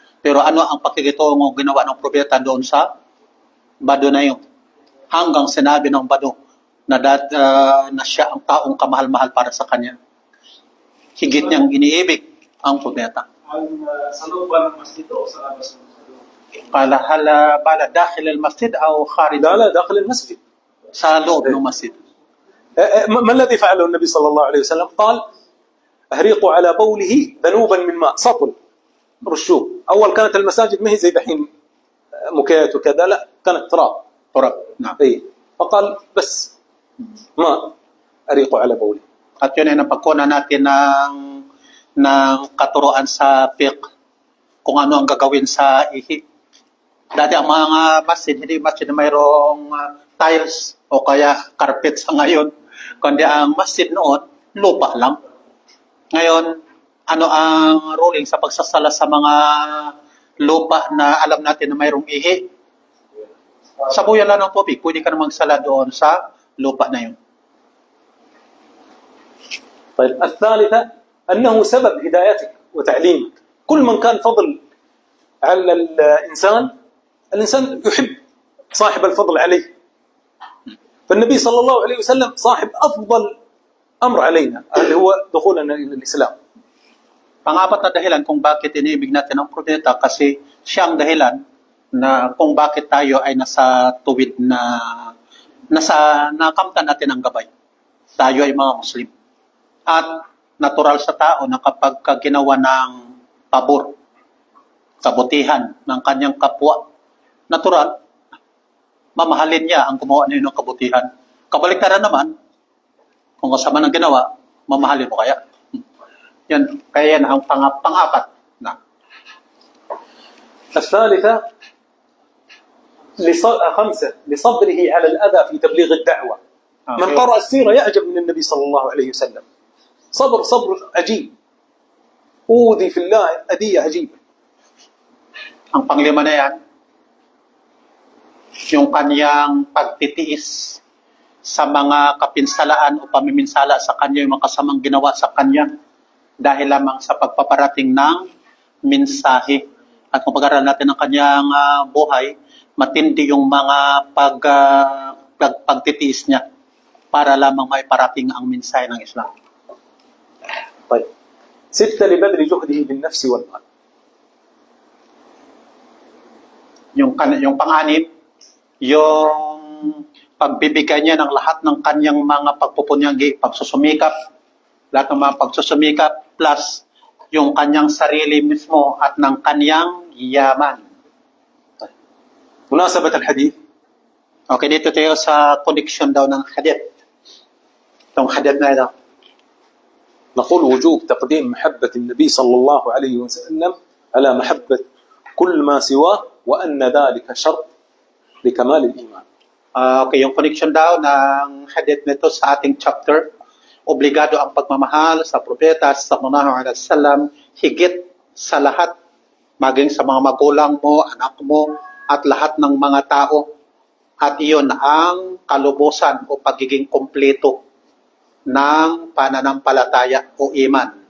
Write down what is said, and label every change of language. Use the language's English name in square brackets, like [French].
[Filipino] Pero ano ang pakikitungo ginawa ng propeta doon sa bado na yun? Hanggang sinabi ng bado na siya ang taong kamahal-mahal para sa kanya. Higit niyang iniibig ang propeta. Sa loob ba ng masjid o sa labas ng masjid? [Arabic] هل بال داخل المسجد أو خارج؟ لا داخل المسجد. [Filipino] sa loob ng masjid. [Arabic] ما الذي فعله النبي صلى الله عليه وسلم؟ قال أهريقوا على بوله ذنوبا من ماء، سطل رشوه. أول كانت المساجد ما هي زي دحين مكيات وكذا، لا كانت تراب. نعم. فقال بس ماء أريقوا على بوله. [Filipino] At yun ay napagkunan natin ng katuroan sa fiqh kung ano ang gagawin sa ihi. Dati ang mga masjid, hindi masjid na mayroong tiles o kaya carpet sa ngayon, kundi ang masjid noon, lupa lang. Ngayon, ano ang ruling sa pagsasala sa mga lupa na alam natin na mayroong ihi? Sabuyan lang ng tubig, pwede ka na magsala doon sa lupa na yun. [Arabic] طيب. الثالثة أنه سبب هدايتك وتعليمك. كل من كان فضل على الإنسان يحب صاحب الفضل عليه. فالنبي صلى الله عليه وسلم صاحب أفضل أمر علينا اللي هو دخولنا إلى الإسلام. [Filipino] Pang-apat na dahilan kung bakit iniibig natin ang propeta kasi siya ang dahilan na kung bakit tayo ay nasa tuwid na nakamtan natin ang gabay. Tayo ay mga Muslim. At natural sa tao na kapag ginawa ng pabor, kabutihan ng kanyang kapwa, natural, mamahalin niya ang gumawa niyo ng kabutihan. Kabaliktaran naman, kung kasama ng ginawa, mamahalin mo kaya. Yan, kaya yan ang pang-apat na. [Arabic] الثالثة خمسة لصبره على الأذى في تبليغ الدعوة. من قرأ السيرة يعجب من النبي صلى الله عليه وسلم. صبر عجيب. أوذي في الله أذية عجيبة. [Filipino] Ang panglima na yan, yung kanyang pagtitiis sa mga kapinsalaan o pamiminsala sa kanya, yung mga kasamang ginawa sa kanya. dahil lamang sa pagpaparating ng mensahe. At kung pag-aralan natin ang kanyang buhay, matindi yung mga pagtitiis niya para lamang maiparating ang mensahe ng Islam. [Arabic] طيب 6 لبذل جهده بالنفس والمال. [Filipino] Yung pang-anim, yung pagbibigay niya ng lahat ng kanyang mga pagpupunyagi, pagsusumikap, lahat ng mga pagsusumikap, plus yung kanyang sarili mismo at ng kanyang yaman. [Arabic] مناسبة الحديث [Filipino] Okay, dito tayo sa connection daw ng hadith. Itong hadith na ito. [Arabic] نقول وجوب تقديم محبة النبي صلى الله عليه وسلم على محبة كل ما سواه وأن ذلك شرط لكمال الإيمان. [Filipino] Okay, yung connection daw ng hadith nito sa ating chapter, obligado ang pagmamahal sa propeta sallallahu alaihi wasallam higit sa lahat, maging sa mga magulang mo, anak mo, at lahat ng mga tao. At iyon ang kalubusan o pagiging kompleto ng pananampalataya o iman.